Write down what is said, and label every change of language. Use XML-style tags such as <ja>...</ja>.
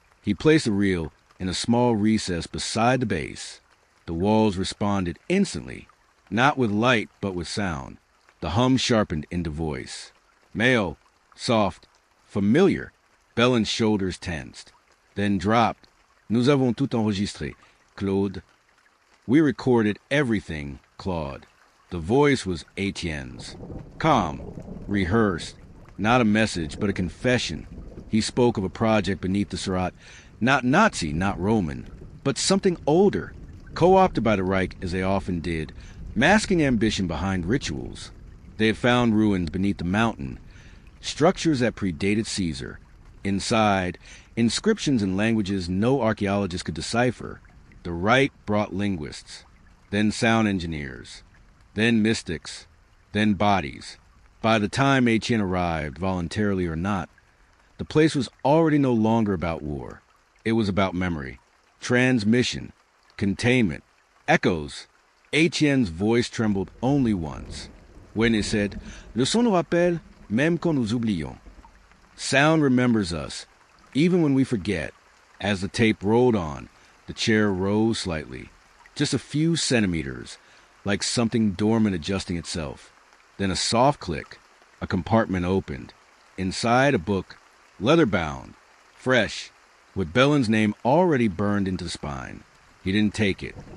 <en>He placed the reel in a small recess beside the base. The walls responded instantly, not with light, but with sound. The hum sharpened into voice. Male, soft, familiar. Bellin's shoulders tensed, then dropped.</en> <fr>"Nous avons tout enregistré, Claude."</fr> <en>We recorded everything, Claude. The voice was Etienne's. Calm, rehearsed, not a message, but a confession. He spoke of a project beneath the Surratt, not Nazi, not Roman, but something older, co-opted by the Reich as they often did, masking ambition behind rituals. They had found ruins beneath the mountain, structures that predated Caesar. Inside, inscriptions in languages no archaeologist could decipher. The rite brought linguists, then sound engineers, then mystics, then bodies. By the time Etienne arrived, voluntarily or not, the place was already no longer about war. It was about memory, transmission, containment, echoes. Etienne's voice trembled only once, when it said,</en> <fr>"Le son nous rappelle, même quand nous oublions."</fr> <en>Sound remembers us, even when we forget. As the tape rolled on, the chair rose slightly, just a few centimeters, like something dormant adjusting itself. Then a soft click, a compartment opened. Inside, a book, leather-bound, fresh, with Bellin's name already burned into the spine. He didn't take it.</en>